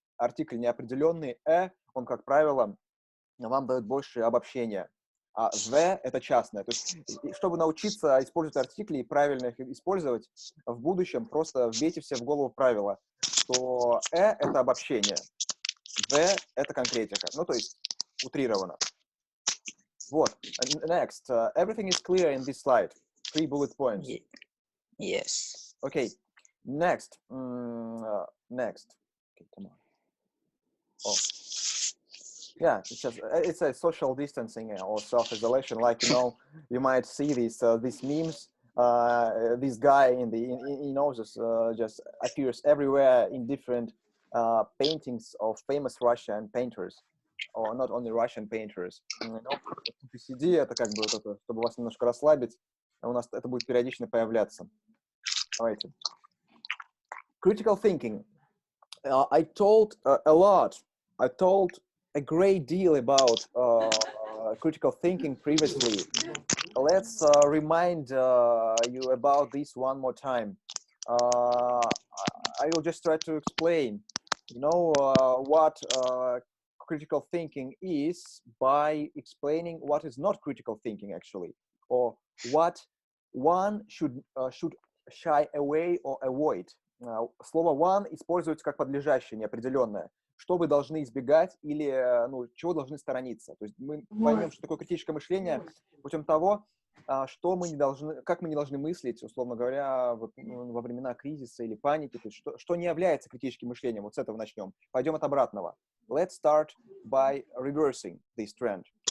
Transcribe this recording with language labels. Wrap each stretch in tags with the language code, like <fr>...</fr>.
<ru>Артикль неопределенный, он, как правило, вам дает больше обобщения. А the это частное. То есть, чтобы научиться использовать артикли и правильно их использовать в будущем, просто вбейте все в голову правила, что это обобщение. The — это конкретика. Ну, то есть, утрировано. Вот. Next.</ru> <en>Everything is clear in this slide. 3 bullet points. Yes. Okay. Next. Next. Okay, come on. Oh. Yeah, it's a social distancing or self-isolation. Like, you know, you might see these memes. This guy just appears everywhere in different paintings of famous Russian painters, or not only Russian painters. You know,</en> <ru>PCD это как бы вот это, чтобы вас немножко расслабить, у нас это будет периодично появляться.</ru> <en>Давайте. Critical thinking. I told a lot. I told a great deal about critical thinking previously. Let's remind you about this one more time. I will just try to explain, you know, what critical thinking is by explaining what is not critical thinking actually, or what one should shy away or avoid.</en> <ru>Слово one используется как подлежащее, неопределенное. Что вы должны избегать или ну, чего должны сторониться. То есть мы поймем, что такое критическое мышление путем того, что мы не должны, как мы не должны мыслить, условно говоря, вот, во времена кризиса или паники, то есть что не является критическим мышлением. Вот с этого начнем. Пойдем от обратного.</ru> <en>Let's start by reversing this trend.</en>